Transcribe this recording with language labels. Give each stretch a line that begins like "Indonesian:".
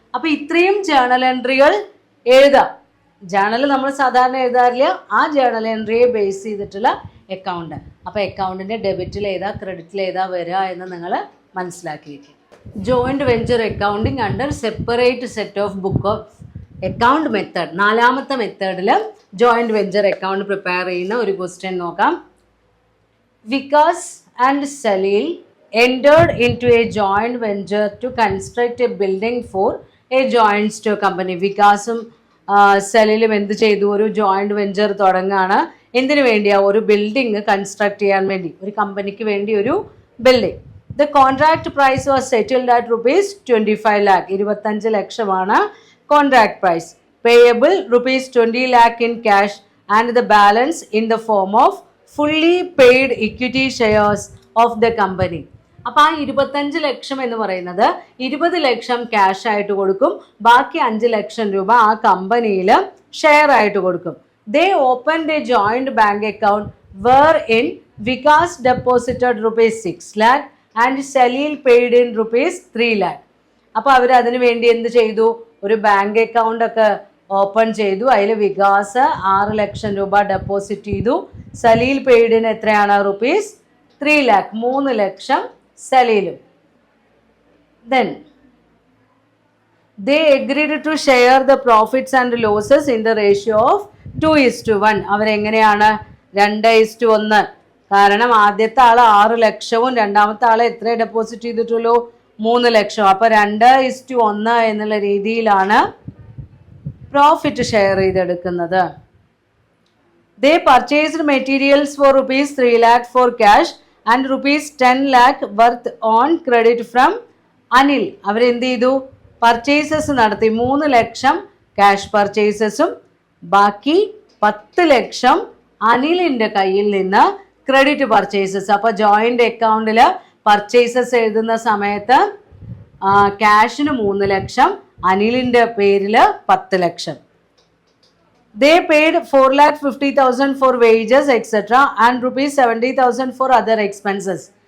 Malayalam: അപ്പോൾ ഇത്രയും ജേണൽ എൻട്രികൾ എഴുതാം. ജേണൽ നമ്മൾ സാധാരണ എഴുതാറില്ല, ആ ജേണൽ എൻട്രിയെ ബേസ് ചെയ്തിട്ടുള്ള അക്കൗണ്ട്. അപ്പോൾ അക്കൗണ്ടിൻ്റെ ഡെബിറ്റിൽ ഏതാ ക്രെഡിറ്റിൽ ഏതാ വരിക എന്ന് നിങ്ങൾ മനസ്സിലാക്കി വയ്ക്കുക.
English: Joint venture accounting under separate set of book of account method.
Malayalam: 4ാമത്തെ മെത്തേഡിൽ ജോയിന്റ് വെഞ്ചർ അക്കൗണ്ട് പ്രിപ്പയർ ചെയ്യുന്ന ഒരു ക്വസ്റ്റ്യൻ നോക്കാം.
English: Vikas and Salil entered into a joint venture to construct a building for a joint stock company.
Malayalam: വികാസും സലീലും എന്ത് ചെയ്തു? ഒരു joint venture തുടങ്ങുകയാണ്. എന്തിനു വേണ്ടിയാ? ഒരു ബിൽഡിംഗ് കൺസ്ട്രക്ട് ചെയ്യാൻ വേണ്ടി, ഒരു കമ്പനിക്ക് വേണ്ടി ഒരു building.
English: The contract price was settled at rupees 25 lakh.
Malayalam: 25 ലക്ഷമാണ് contract price.
English: Payable rupees 20 lakh in cash and the balance in the form of fully paid equity shares of the company.
Malayalam: അപ്പോൾ ആ 25 ലക്ഷം എന്ന് പറയുന്നത് 20 ലക്ഷം ക്യാഷ് ആയിട്ട് കൊടുക്കും, ബാക്കി 5 ലക്ഷം രൂപ ആ കമ്പനിയിൽ ഷെയർ ആയിട്ട് കൊടുക്കും.
English: They opened a joint bank account where in Vikas deposited rupees 6 lakh and Salil paid in rupees 3 lakh.
Malayalam: അപ്പോൾ അവർ അതിനു വേണ്ടി എന്ത് ചെയ്തു? ഒരു ബാങ്ക് അക്കൗണ്ട് ഒക്കെ ഓപ്പൺ ചെയ്തു. അതിൽ വികാസ് 6 ലക്ഷം രൂപ ഡെപ്പോസിറ്റ് ചെയ്തു. സലീൽ പെയ്ഡിന് എത്രയാണ്?
English: Rupees 3 lakh.
Malayalam: 3 lakh സലീലും.
English: Then they agreed to share the profits and losses in the ratio of 2:1.
Malayalam: അവരെങ്ങനെയാണ്? 2:1. കാരണം ആദ്യത്തെ ആൾ 6 ലക്ഷവും രണ്ടാമത്തെ ആൾ എത്ര ഡെപ്പോസിറ്റ് ചെയ്തിട്ടുള്ളൂ? 3 ലക്ഷം. അപ്പോൾ 2:1 എന്നുള്ള രീതിയിലാണ് പ്രോഫിറ്റ് ഷെയർ ചെയ്തെടുക്കുന്നത്.
English: They purchased materials for rupees 3 lakh for cash and rupees 10 lakh worth on credit from Anil.
Malayalam: അവരെന്ത് ചെയ്തു? പർച്ചേസസ് നടത്തി. 3 ലക്ഷം ക്യാഷ് പർച്ചേസസും ബാക്കി 10 ലക്ഷം അനിലിൻ്റെ കയ്യിൽ നിന്ന് ക്രെഡിറ്റ് പർച്ചേസസ്. അപ്പോൾ ജോയിൻ്റ് അക്കൗണ്ടിൽ പർച്ചേസസ് എഴുതുന്ന സമയത്ത് ക്യാഷിന് 3 ലക്ഷം, അനിലിൻ്റെ പേരിൽ 10 ലക്ഷം.
English: They paid 4,50,000 for wages etc. and rupees 70,000 for other expenses.